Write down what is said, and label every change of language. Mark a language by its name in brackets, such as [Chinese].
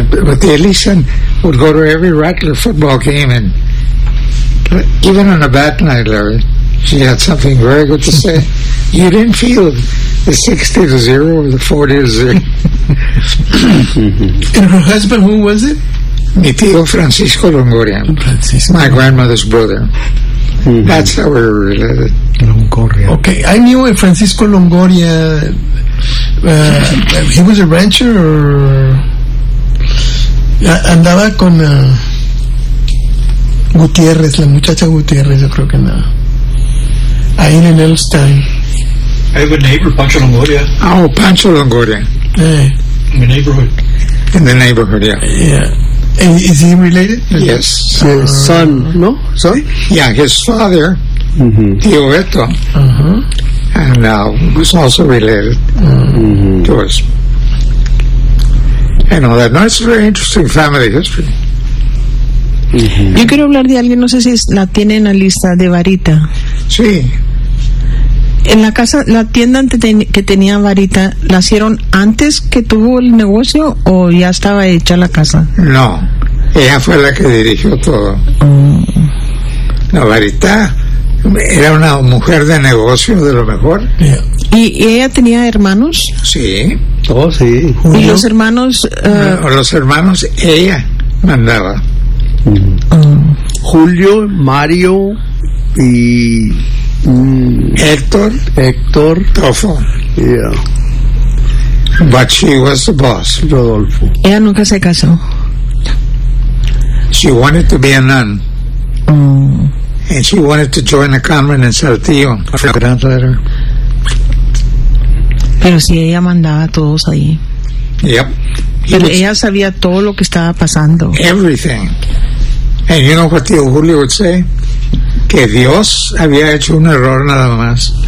[English] But the Elisa would go to every Rattler football game, and even on a bad night, Larry, she had something very good to say. You didn't feel the 60-0 or the 40-0. And her husband, who was it? [Spanish] Mi tío Francisco Longoria. Francisco. [English] My grandmother's brother. Mm-hmm. That's how we're related. Longoria. Okay, I knew Francisco Longoria. He was a rancher, or [Spanish] andaba con Gutiérrez, la muchacha Gutiérrez, yo creo que nada. Ahí en el Stein. [English] I have a neighbor, Pancho Longoria. Oh, Pancho Longoria. In the neighborhood. In the neighborhood, yeah. Yeah. And is he related? Yes. His son, no? Son? Yeah, his father, mm-hmm, Tio Beto, uh-huh, and was also related, mm-hmm, to us. And all that. No, it's a very interesting family history. Mm-hmm. [Spanish] Yo quiero hablar de alguien, no sé si la tiene en la lista, de Varita. Sí. En la casa, la tienda que tenía Varita, ¿la hicieron antes que tuvo el negocio o ya estaba hecha la casa? No, ella fue la que dirigió todo. No, Varita era una mujer de negocio de lo mejor. [English] Yeah. [Spanish] ¿Y ella tenía hermanos? Sí. Oh, sí. ¿Y yo? Los hermanos... Los hermanos ella mandaba. Julio, Mario y Héctor Tofo. [English] Yeah. But she was the boss. Rodolfo. [Spanish] Ella nunca se casó. [English] She wanted to be a nun. And she wanted to join a convent in Saltillo. A gran letter. [Spanish] Pero si ella mandaba a todos ahí. [English] Yep. [Spanish] Pero ella sabía todo lo que estaba pasando. [English] Everything. And you know what tío Julio would say? [Spanish] Que Dios había hecho un error nada más.